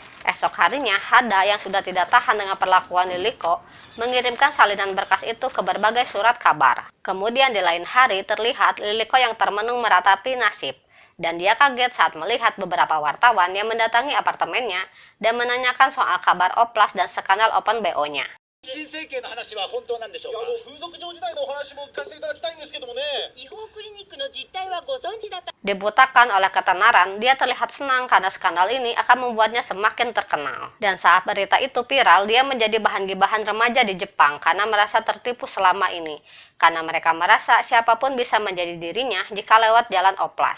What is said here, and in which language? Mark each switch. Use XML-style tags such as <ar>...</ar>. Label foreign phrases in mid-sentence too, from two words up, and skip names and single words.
<id>Esok harinya, Hada yang sudah tidak tahan dengan perlakuan Liliko, mengirimkan salinan berkas itu ke berbagai surat kabar. Kemudian di lain hari, terlihat Liliko yang termenung meratapi nasib. Dan dia kaget saat melihat beberapa wartawan yang mendatangi apartemennya dan menanyakan soal kabar oplas dan skandal Open BO-nya.</id> <ja>新政権の話は本当なんでしょうか。風俗嬢時代のお話も聞かせていただきたいんですけどもね。違法クリニックの実態はご存知だった。</ja> <id>Dibutakan oleh ketenaran, dia terlihat senang karena skandal ini akan membuatnya semakin terkenal. Dan saat berita itu viral, dia menjadi bahan gibahan remaja di Jepang karena merasa tertipu selama ini. Karena mereka merasa siapapun bisa menjadi dirinya jika lewat jalan oplas.</id>